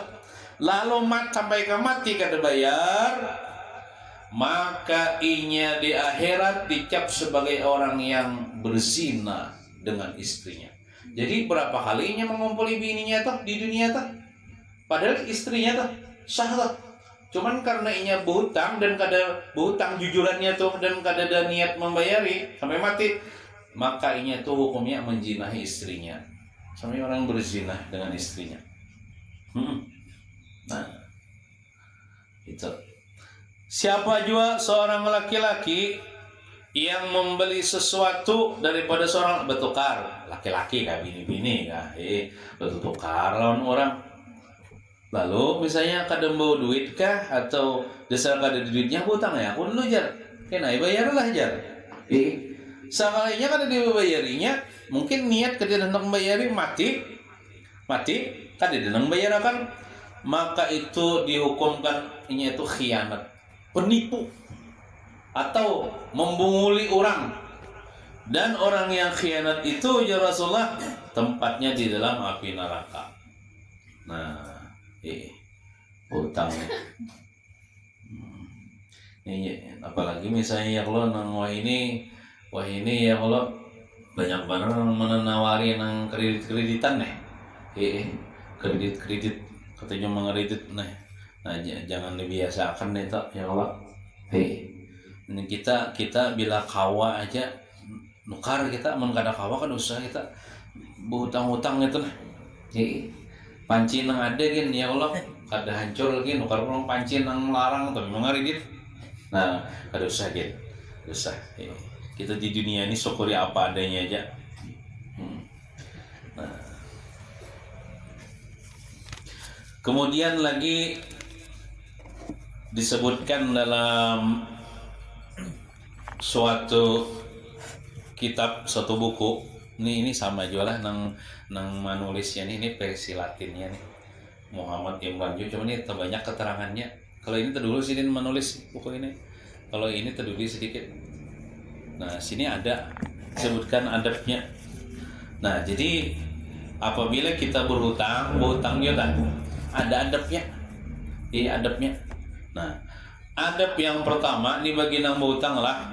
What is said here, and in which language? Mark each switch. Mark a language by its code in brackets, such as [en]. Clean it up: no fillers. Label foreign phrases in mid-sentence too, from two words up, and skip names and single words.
[bjn] Lalu sampai ke mati kada bayar, maka inya di akhirat dicap sebagai orang yang berzina dengan istrinya. Jadi berapa kalinya mengumpuli bininya tuh di dunia tuh, padahal istrinya tuh sah tuh. Cuman karena inya berhutang dan kada berhutang jujurannya tuh dan kada ada niat membayari sampai mati, maka inya tuh hukumnya menjinahi istrinya. [id] Sampai orang berzina dengan istrinya. Nah, itu. Siapa juga seorang laki-laki yang membeli sesuatu daripada seorang bertukar, [bjn] laki-laki kah bini-bini kah, bertukar lawan orang. Lalu misalnya kada bawa duit kah atau dasar kada duitnya hutang ya, aku dulu jar, kena bayarlah jar. Sekalinya kada dibayarinya, mungkin niat kada hendak membayari mati, kada hendak bayarakan, maka itu dihukumkan ini itu khianat, penipu atau membunguli orang. [id] Dan orang yang khianat itu ya Rasulullah tempatnya di dalam api neraka. Nah, hutang. [bjn] Ini apalagi misalnya ya kalau nang wah ini ya kalau banyak banget menawari nang kreditan nih. [id] Kredit katanya mengkredit nih. [bjn] Nah, jangan dibiasakan deh tak ya Allah. Ini kita bila kawa aja nukar kita kada kawa kan usaha kita berhutang-hutang itu nah. Panci nang ada gin ya Allah kada hancur lagi nukar orang panci nang larang tapi mengkredit. Nah, kada usah gin. Usah. [id] Kita di dunia ini syukuri apa adanya aja. Nah. Kemudian lagi disebutkan dalam suatu kitab, suatu buku. [bjn] Ini sama juga lah nang manulisnya ini versi Latinnya nih. [id] Muhammad Imran juga, cuma ini terbanyak keterangannya. Kalau ini terdulu sih menulis buku ini. Kalau ini terdulu sedikit. Nah, sini ada sebutkan adabnya. Nah, jadi apabila kita berhutang juga ada adabnya. Adabnya. [bjn] Nah, adab yang pertama ini bagi nang berhutang lah.